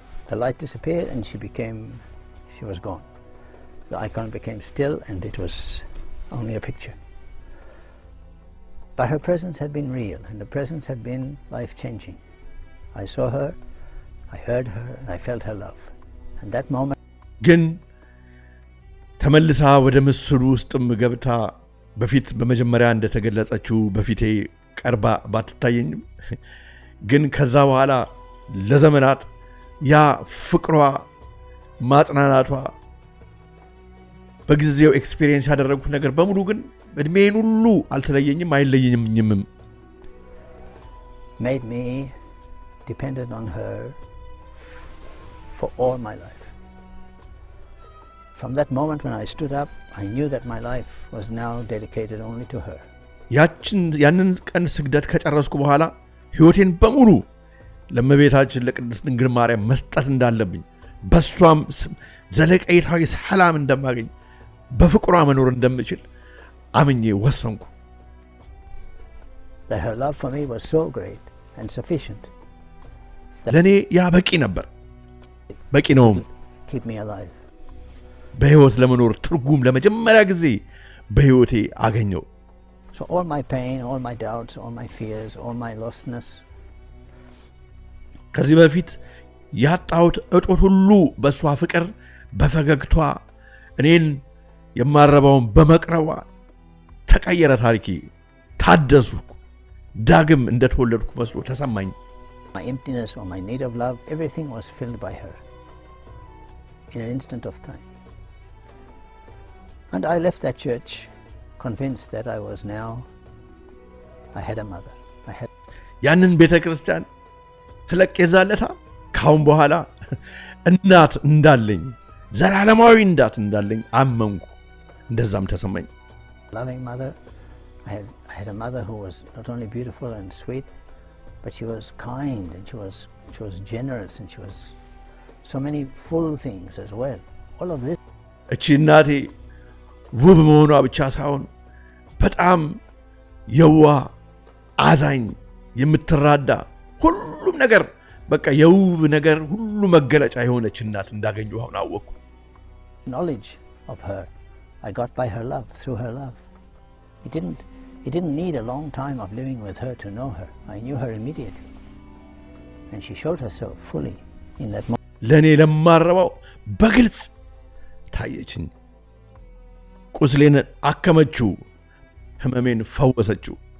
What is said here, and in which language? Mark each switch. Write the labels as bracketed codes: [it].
[en] The light disappeared and she was gone. The icon became still and it was only a picture. But her presence had been real and the presence had been life-changing. I saw her, I heard her, and I felt her love. And that moment... [am] ግን ተመልሳ ወደ ምስሉ ውስጥም ገብታ በፊት በመጀመሪያ እንደተገለጸችው በፊቴ ቀርባ ባትታየኝም ግን ከዛ በኋላ ለዘመናት ያ ፍቅሯ ማጽናናቷ በጊዜው ኤክስፒሪየንስ ያደረኩት ነገር በሙሉ ግን እድሜን ሁሉ አልተለየኝም አይለየኝም [en] made me dependent on her for all my life. From that moment when I stood up, I knew that my life was now dedicated only to her. [am] ያንን ቀን ስግደት ከጨረስኩ በኋላ ህይወቴን በሙሉ ለመቤታችን ለቅድስት ድንግል ማርያም መስጠት እንዳለብኝ በሷም ዘለቀይታዊ ሰላም እንደማገኝ በፍቅሯ መኖር እንደምችል አምኜ ወሰንኩ [en] That her love for me was so great and sufficient. [am] ለኔ ያ በቂ ነበር በቂ ነው [en] Keep me alive. [am] በህይወት ለመኖር ትርጉም ለመጀመሪያ ጊዜ በህይወቴ አገኘው [en] So all my pain, all my doubts, all my fears, all my lostness [am] ከዚህ በፊት ያጣሁት እጦት ሁሉ በሷ ፍቅር በፈገግቷ እኔን የማረባውን በመቅረቧ ተቀየረ ታሪኬ ታደሱ ዳግም እንደተወለድኩ መስሎ ተሰማኝ [en] My emptiness or my need of love, everything was filled by her in an instant of time. And I left that church convinced that I had a mother. [am] ያንን ቤተክርስቲያን ተለቀዛለታ ካሁን በኋላ እናት እንዳለኝ ዘላለማዊ እናት እንዳለኝ አመንኩ እንደዛም ተሰማኝ [en] Loving mother. I had a mother who was not only beautiful and sweet, but she was kind and she was generous and she was so many full things as well. All of this. [am] እቺ እናቴ ውብ መሆኗ ብቻ ሳይሆን በጣም የዋ አዛኝ የምትራዳ ሁሉም ነገር በቃ የውብ ነገር ሁሉ መገለጫ የሆነች እናት እንዳገኘው አሁን አወኩ [en] Knowledge of her I got by her love, through her love. It didn't need a long time of living with her to know her. I knew her immediately. And she showed herself fully in that moment. [am] ለኔ ለማረባው በግልጽ ታየችኝ ቁስሌን አከመችው ህመሜን ፈወሰችው